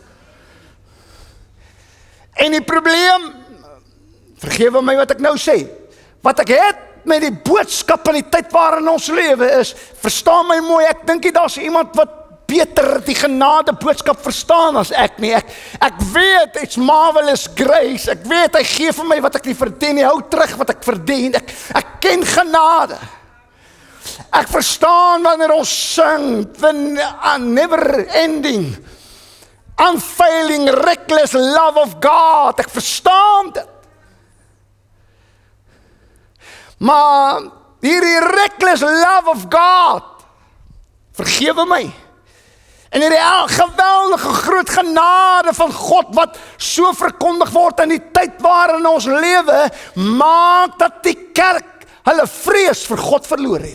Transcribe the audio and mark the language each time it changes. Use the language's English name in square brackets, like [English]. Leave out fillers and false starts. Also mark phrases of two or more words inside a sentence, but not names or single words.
[Afrikaans] En die probleem, vergewe my wat ek nou sê, wat ek het met die boodskap in die tyd waarin ons lewe is, verstaan my mooi, ek dink nie daar's iemand wat beter die genade boodskap verstaan as ek nie. Ek weet, [English] it's marvelous grace, [Afrikaans] ek weet, hy gee vir my wat ek nie verdien nie, hou terug wat ek verdien, ek ken genade. Ek verstaan wanneer ons sing, [English] the never ending, unfailing, reckless love of God, [Afrikaans] ek verstaan dit. Maar hierdie [English] reckless love of God, [Afrikaans] vergewe my, en hierdie geweldige groot genade van God, wat so verkondig word in die tyd waarin ons lewe, maak dat die kerk hulle vrees vir God verloor het.